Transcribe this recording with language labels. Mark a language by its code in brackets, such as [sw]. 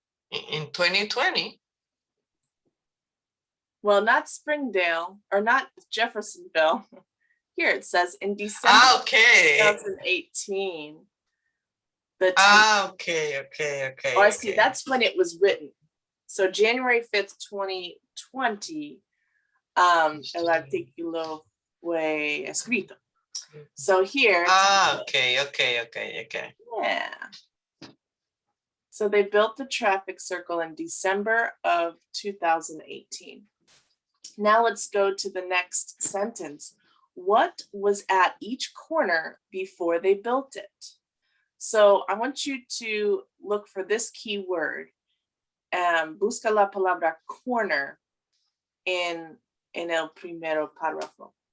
[en] In 2020? Well, not Springdale or not Jeffersonville. Here it says in December Okay. 2018. Okay. Oh, I see. That's when it was written. So January 5th, 2020, [es] el artículo fue escrito. [en] So here. Okay. Yeah. So they built the traffic circle in December of 2018. Now let's go to the next sentence. What was at each corner before they built it? So I want you to look for this key word. [es] Busca la palabra corner en el primero párrafo.